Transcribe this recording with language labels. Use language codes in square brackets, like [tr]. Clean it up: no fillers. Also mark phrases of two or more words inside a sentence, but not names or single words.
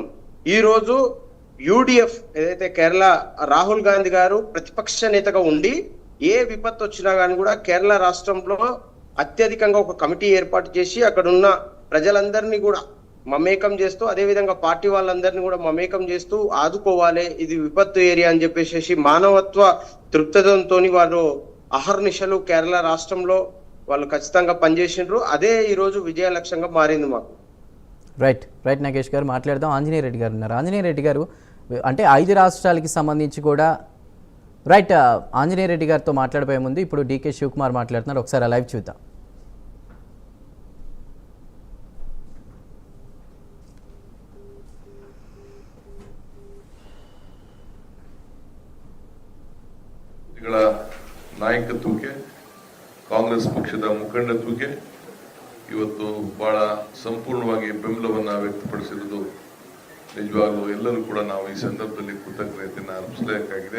[te] ఈ రోజు యూడిఎఫ్ ఏదైతే కేరళ రాహుల్ గాంధీ గారు ప్రతిపక్ష నేతగా ఉండి ఏ విపత్తు వచ్చినా కానీ కూడా కేరళ రాష్ట్రంలో అత్యధికంగా ఒక కమిటీ ఏర్పాటు చేసి అక్కడ ఉన్న ప్రజలందరినీ కూడా మమేకం చేస్తూ అదే విధంగా పార్టీ వాళ్ళందరినీ కూడా మమేకం చేస్తూ ఆదుకోవాలి, ఇది విపత్తు ఏరియా అని చెప్పేసి మానవత్వ దృక్పథంతో వాళ్ళు అహర్నిశలు కేరళ రాష్ట్రంలో వాళ్ళు ఖచ్చితంగా పనిచేసిండ్రు. అదే ఈ రోజు విజయ లక్ష్యంగా మారింది మాకు. [en] right right [te] నాగేష్ గారు మాట్లాడదాం. ఆంజనేయ రెడ్డి గారు ఉన్నారు. ఆంజనేయ రెడ్డి గారు అంటే 5 రాష్ట్రాలకి సంబంధించి కూడా రైట్ ఆంజనేయ రెడ్డి గారితో మాట్లాడిపోయే ముందు ఇప్పుడు డీకే శివకుమార్ మాట్లాడుతున్నారు. ఒకసారి లైవ్ చూద్దాం. [kn] ನಾಯಕತ್ವಕ್ಕೆ ಕಾಂಗ್ರೆಸ್ ಪಕ್ಷದ ಮುಖಂಡತ್ವಕ್ಕೆ ಇವತ್ತು ಬಹಳ ಸಂಪೂರ್ಣವಾಗಿ ಬೆಂಬಲವನ್ನು ವ್ಯಕ್ತಪಡಿಸಿರುವುದು ನಿಜವಾಗಲೂ ಎಲ್ಲರೂ ಕೂಡ ನಾವು ಈ ಸಂದರ್ಭದಲ್ಲಿ ಕೃತಜ್ಞತೆಯನ್ನು ಅರ್ಪಿಸಬೇಕಾಗಿದೆ.